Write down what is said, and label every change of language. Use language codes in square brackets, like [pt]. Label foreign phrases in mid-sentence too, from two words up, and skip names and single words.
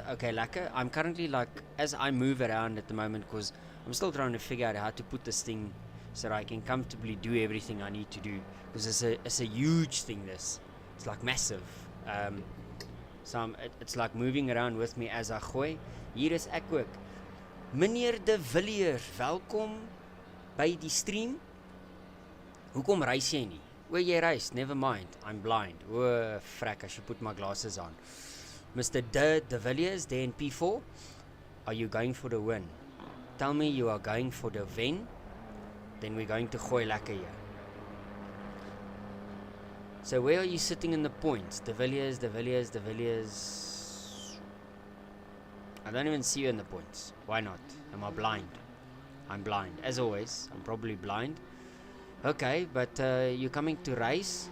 [af] Okay, lekker. [en] I'm currently like, as I move around at the moment, because I'm still trying to figure out how to put this thing so that I can comfortably do everything I need to do. Because it's a huge thing, this. It's like massive. So it's like moving around with me as I gooi. [af] Hier is ek ook. Meneer De Villiers, welkom by die stream. Hoekom reis jy nie? O, jy reis, [en] never mind, I'm blind. Oh, frack, I should put my glasses on. Mr. De Villiers, there in P4, are you going for the win? Tell me you are going for the win, then we're going to [af] gooi lekker hier. [en] So where are you sitting in the points? De Villiers. I don't even see you in the points. Why not? Am I blind? I'm blind. As always, I'm probably blind. Okay, but you're coming to race.